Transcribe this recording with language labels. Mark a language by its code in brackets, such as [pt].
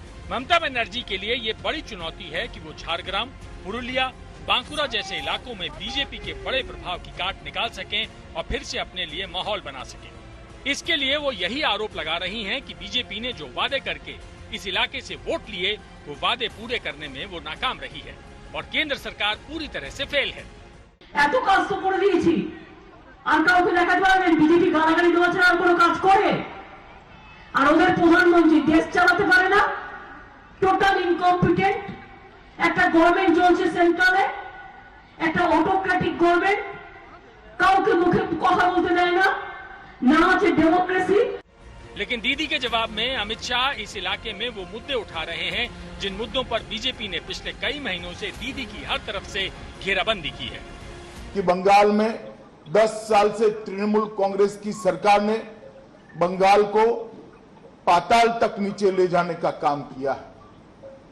[hi] ममता बनर्जी के लिए ये बड़ी चुनौती है कि वो झारग्राम, पुरुलिया, बांकुरा जैसे इलाकों में बीजेपी के बड़े प्रभाव की काट निकाल सकें और फिर से अपने लिए माहौल बना सकें। इसके लिए वो यही आरोप लगा रही हैं कि बीजेपी ने जो वादे करके इस इलाके से वोट लिए, वो वादे पूरे करने में वो नाकाम रही है और केंद्र सरकार पूरी तरह से फेल है। [bn] এত কাজ তো করে দিয়েছি, আর কাউকে দেখাতে পারবেন বিজেপি গালাগালি দেওয়া ছাড়া আর কোনো কাজ করে? আর ওদের প্রধানমন্ত্রী দেশ চালাতে পারে না, [en] Total incompetent. [bn] একটা গভর্নমেন্ট চলছে সেন্ট্রালে, একটা অটোক্রেটিক গভর্নমেন্ট, কাউকে মুখে কথা বলতে দেয় না, না আছে ডেমোক্রেসি। [hi] लेकिन दीदी के जवाब में अमित शाह इस इलाके में वो मुद्दे उठा रहे हैं जिन मुद्दों पर बीजेपी ने पिछले कई महीनों से दीदी की हर तरफ से घेराबंदी की है। कि बंगाल में 10 साल से तृणमूल कांग्रेस की सरकार ने बंगाल को पाताल तक नीचे ले जाने का काम किया है।